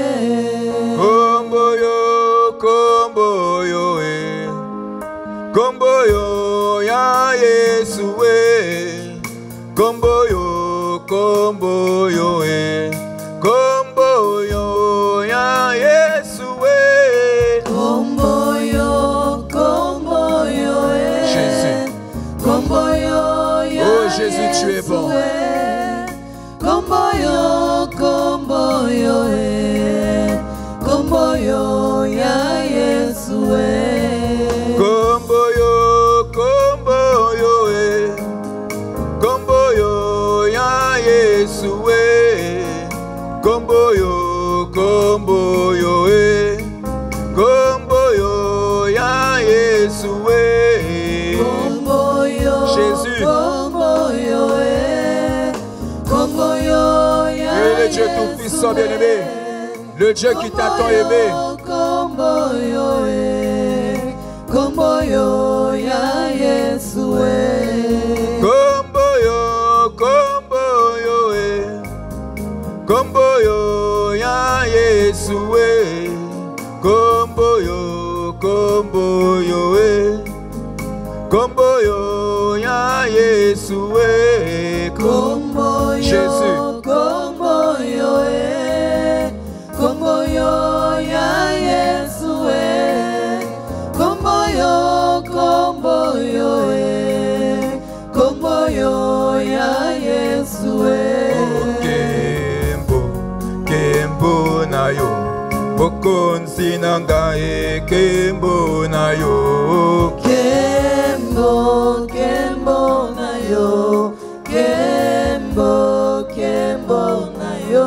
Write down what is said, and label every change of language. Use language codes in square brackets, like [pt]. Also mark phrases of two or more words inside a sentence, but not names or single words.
[ln] komboyo, komboyo, komboyo ya Yesuwe, komboyo, komboyo, komboyo ya Yesuwe, komboyo, komboyo, Jésus, komboyo ya [fr] oh Jésus, tu es bon. [ln] Komboyo, komboyo, komboyo ya Yesuwe, komboyo, komboyo, komboyo ya Yesuwe, komboyo, komboyo, komboyo ya Yesuwe, komboyo, Jésus, komboyo, komboyo ya [fr] le Dieu tout-puissant, bien-aimé, le Dieu qui t'a tant aimé. [ln] Komboyo, komboyo ya Yesuwe, Komboyo, komboyo, komboyo ya Yesuwe, komboyo, komboyo, komboyo ya Yesuwe, komboyo, Jésus, komboyo, komboyo ya Yesuwe, komboyo, komboyo, komboyo ya Yesuwe, Kembo, Kembo na yo, bokonzi na ngai, Kembo na yo, Kembo, Kembo na yo, Kembo, Kembo na yo,